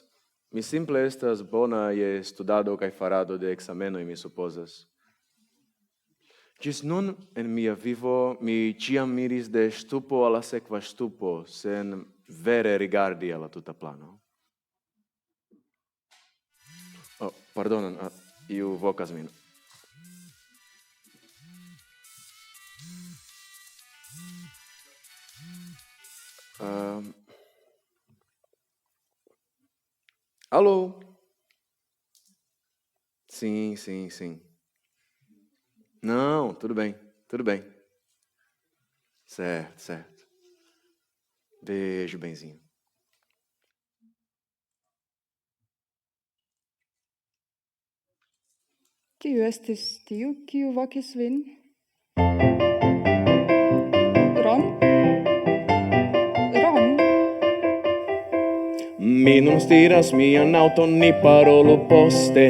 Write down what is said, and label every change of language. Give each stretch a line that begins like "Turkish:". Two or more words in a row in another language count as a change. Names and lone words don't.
Esperanto: Mi simple estas bona je studado kaj farado de ekzamenoj, mi supozas. Ĝis nun en mia vivo mi ĉiam miris de ŝtupo al la sekva ŝtupo, sen vere rigardi al la tuta plano. Oh, pardonon, iu vokas min.
Portuguese: Alô? Sim. Não, tudo bem. Certo. Beijo, benzinho.
Esperanto: Kiu estis tiu, kiu vokis vin? Ron? Mi non stiras mian auton, ni parolu poste.